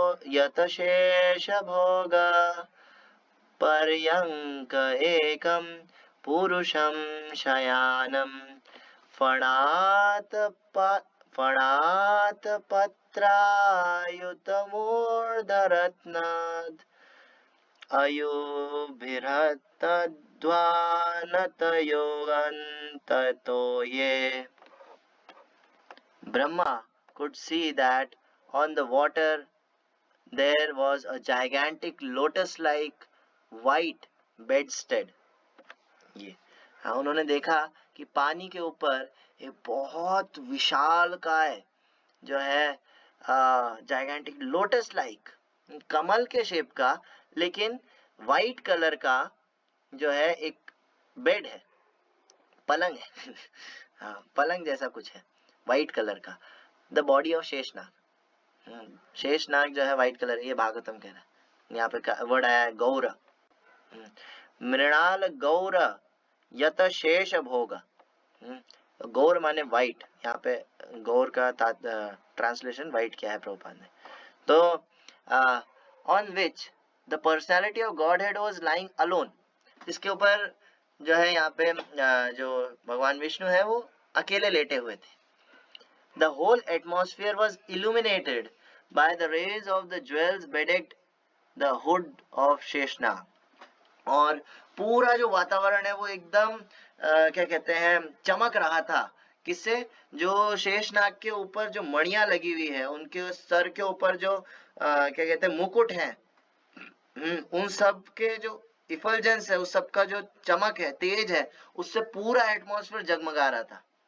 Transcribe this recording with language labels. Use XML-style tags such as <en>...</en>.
<sa>यतशेष भोग पर्यंक एकम पुरुषम शयानम फणात पत्रायुतमूर्धरत्नाद अयुभिरतद्वानतयोगन्ततो ये।</sa> <en>Brahma could see that on the water there was a gigantic lotus-like white bedstead।</en> <hi>ये हाँ, उन्होंने देखा कि पानी के ऊपर एक बहुत विशाल काय जो है जाइगेंटिक लोटस लाइक कमल के शेप का, लेकिन वाइट कलर का जो है एक बेड है, पलंग है हाँ, पलंग जैसा कुछ है वाइट कलर का।</hi> <en>the body of Sheshnag,</en> <hi>Sheshnag जो है वाइट कलर, ये भागवतम कह रहा है। यहाँ पे वर्ड आया है गौर,</hi> <sa>मृणाल गौर यत शेष भोग।</sa> <hi>गौर माने वाइट, यहाँ पे गौर का ट्रांसलेशन वाइट किया है प्रभुपाद ने। तो</hi> <en>on which the personality of Godhead was lying alone,</en> <hi>इसके ऊपर जो है यहाँ पे जो भगवान विष्णु है वो अकेले लेटे हुए थे।</hi> <en>The whole atmosphere was illuminated by the rays of the jewels bedecked the hood of Sheshnag.</en> <hi>और पूरा जो वातावरण है वो एकदम क्या कहते हैं चमक रहा था, किससे, जो शेषनाग के ऊपर जो मणियां लगी हुई है, उनके सर के ऊपर जो क्या कहते हैं मुकुट है, उन सब के जो इफल्जेंस है, उस सब का जो चमक है, तेज है, उससे पूरा एटमॉस्फेयर जगमगा रहा था।</hi>